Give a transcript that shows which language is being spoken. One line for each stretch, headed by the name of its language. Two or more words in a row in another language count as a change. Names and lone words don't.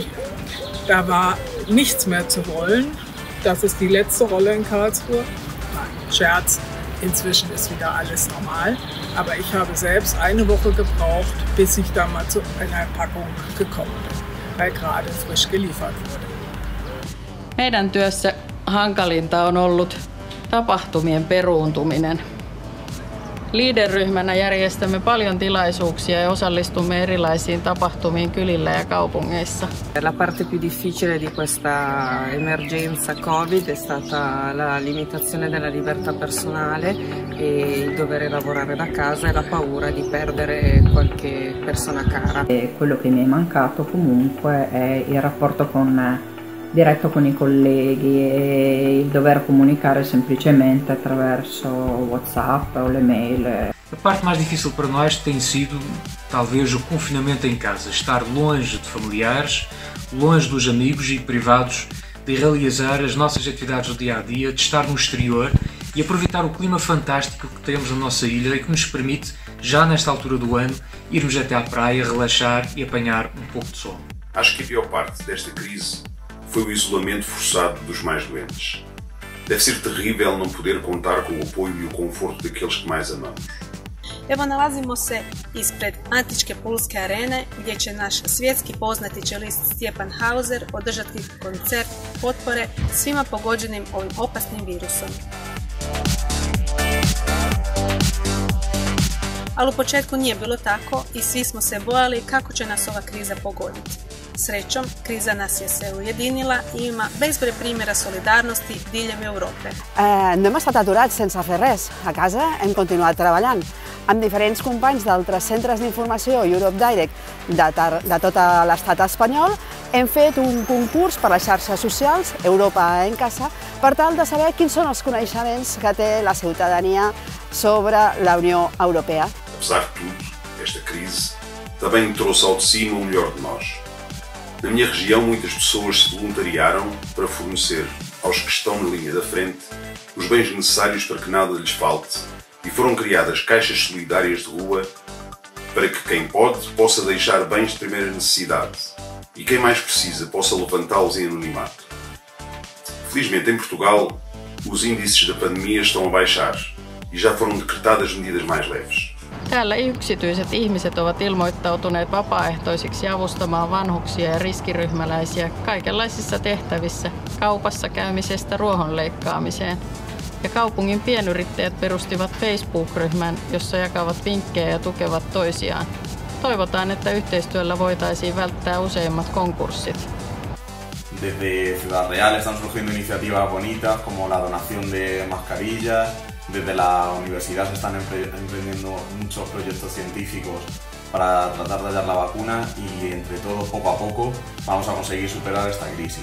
German: Da war nichts mehr zu wollen. Das ist die letzte Rolle in Karlsruhe. Nein, Scherz, inzwischen ist wieder alles normal. Aber ich habe selbst eine Woche gebraucht, bis ich da mal zu einer Packung gekommen bin, weil gerade frisch geliefert wurde.
Finnish: Meidän työssä hankalinta on ollut tapahtumien peruuntuminen. Leader-ryhmänä järjestämme paljon tilaisuuksia ja osallistumme erilaisiin tapahtumiin kylillä ja kaupungeissa.
Italian: La parte più difficile di questa emergenza Covid è stata la limitazione della libertà personale e il dover lavorare da casa e la paura di perdere qualche persona cara. E quello che mi è mancato comunque è il rapporto diretto con i colleghi e il dover comunicare semplicemente attraverso WhatsApp
French: ou le mail.
Portuguese: A parte mais difícil para nós tem sido, talvez, o confinamento em casa, estar longe de familiares, longe dos amigos e privados, de realizar as nossas atividades do dia a dia, de estar no exterior e aproveitar o clima fantástico que temos na nossa ilha e que nos permite, já nesta altura do ano, irmos até à praia, relaxar e apanhar um pouco de sol. Acho que a pior parte desta crise foi o isolamento forçado dos mais doentes. Deve ser terrível não poder contar com o apoio e o conforto daqueles que mais amamos.
Croatian: Evo nalazimo se ispred antičke Pulske arene gdje će naš svjetski poznati čelist Stjepan Hauser održati koncert potpore svima pogođenim ovim opasnim virusom. Ali u početku nije bilo tako i svi smo se bojali kako će nas ova kriza pogoditi. Srećom, kriza nas je se ujedinila i ima bezbroj primjera solidarnosti diljem Europe.
Catalan: No hem estat aturats sense fer res. A casa hem continuat treballant. Amb diferents companys d'altres centres d'informació Europe Direct de tot l'estat espanyol hem fet un concurs per les xarxes socials Europa en Casa per tal de saber quins són els coneixements que té la ciutadania sobre la Unió Europea.
Portuguese: Apesar de tudo, esta crise também trouxe ao de cima o melhor de nós. Na minha região, muitas pessoas se voluntariaram para fornecer aos que estão na linha da frente os bens necessários para que nada lhes falte e foram criadas caixas solidárias de rua para que quem pode possa deixar bens de primeira necessidade e quem mais precisa possa levantá-los em anonimato. Felizmente, em Portugal, os índices da pandemia estão a baixar e já foram decretadas medidas mais leves.
Finnish: Täällä yksityiset ihmiset ovat ilmoittautuneet vapaaehtoisiksi avustamaan vanhuksia ja riskiryhmäläisiä kaikenlaisissa tehtävissä, kaupassa käymisestä ruohon leikkaamiseen. Ja kaupungin pienyrittäjät perustivat Facebook-ryhmän, jossa jakavat vinkkejä ja tukevat toisiaan. Toivotaan, että yhteistyöllä voitaisiin välttää useimmat konkurssit.
Spanish: Desde Ciudad Real están surgiendo iniciativas bonitas como la donación de mascarillas. Desde la universidad se están emprendiendo muchos proyectos científicos para tratar de hallar la vacuna y entre todos, poco a poco, vamos a conseguir superar esta crisis.